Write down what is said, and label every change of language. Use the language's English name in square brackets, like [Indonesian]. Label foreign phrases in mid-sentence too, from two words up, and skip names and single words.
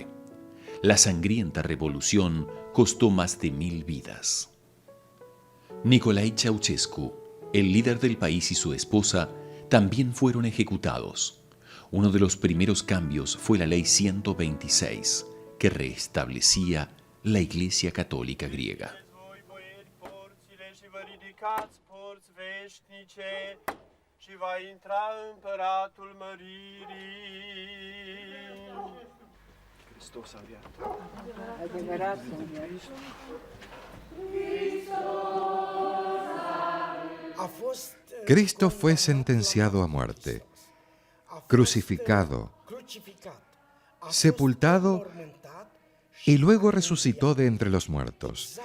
[Spanish] La sangrienta revolución costó más de 1000 vidas. Nicolae Ceausescu, el líder del país, y su esposa también fueron ejecutados. Uno de los primeros cambios fue la Ley 126, que restablecía la Iglesia Católica griega. [Romanian] Porți veșnice și va intra împăratul măririi. Hristos a înviat. Adevărat să înviat. [Spanish] Cristo fue sentenciado a muerte, crucificado, sepultado y luego resucitó de entre los muertos.